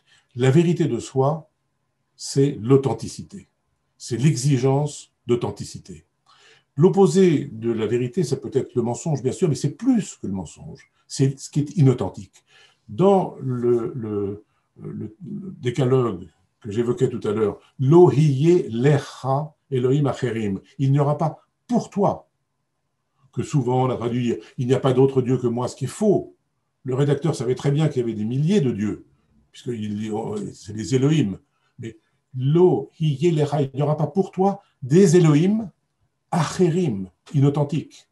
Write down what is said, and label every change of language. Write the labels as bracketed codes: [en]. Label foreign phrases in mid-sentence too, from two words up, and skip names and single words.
[fr] La vérité de soi, c'est l'authenticité, c'est l'exigence d'authenticité. L'opposé de la vérité, ça peut être le mensonge, bien sûr, mais c'est plus que le mensonge, c'est ce qui est inauthentique. Dans le décalogue que j'évoquais tout à l'heure, [he] לא יהיה לך אלהים אחרים, [fr] il n'y aura pas pour toi, que souvent on a traduit, il n'y a pas d'autre Dieu que moi, ce qui est faux. Le rédacteur savait très bien qu'il y avait des milliers de dieux, puisque c'est les Elohim. Mais [he] לא יהיה לך, [fr] il n'y aura pas pour toi des [he] אלהים אחרים, [fr] inauthentiques.